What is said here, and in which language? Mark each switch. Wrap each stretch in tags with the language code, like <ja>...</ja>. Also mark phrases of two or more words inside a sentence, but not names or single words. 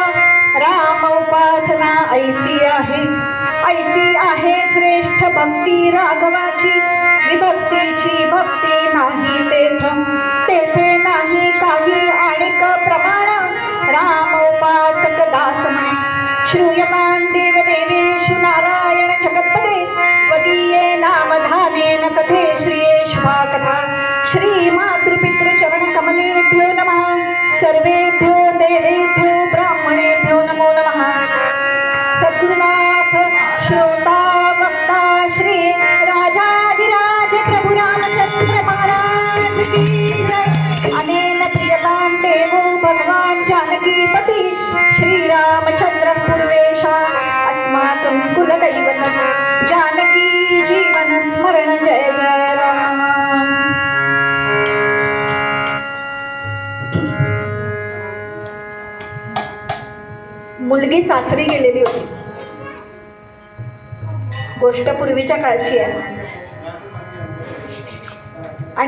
<mr>राम उपासना ऐसी आहे श्रेष्ठ भक्ती राघवाची विभक्तीची भक्ती नाही तेथे नाही काही आणिक प्रमाण राम उपासक दास म्हणे</mr> <sa>श्रूयतान देवदेवेषु नारायण जगत्पते वदीये नामधानेन कथे श्रियेष्वा कथा श्री मातृपितृचरण कमलेभ्यो नमः सर्वेभ्यो देवेभ्यो ब्राह्मणेभ्यो नमो नमः सद्गुरुनाथ श्रोता वक्ता श्री राजाधिराज प्रभु रामचंद्र</sa> <hi>महाराज की जय</hi> <sa>अनेन प्रियतां देवो भगवान जानकीपति श्री रामचंद्र पूर्वेशा अस्माकं कुलदैवतं जानकी जीवन स्मरण जय जय राम।</sa> <mr>मुलगी सासरी गेलेली होती, गोष्ट पूर्वीच्या काळची आहे आणि</mr>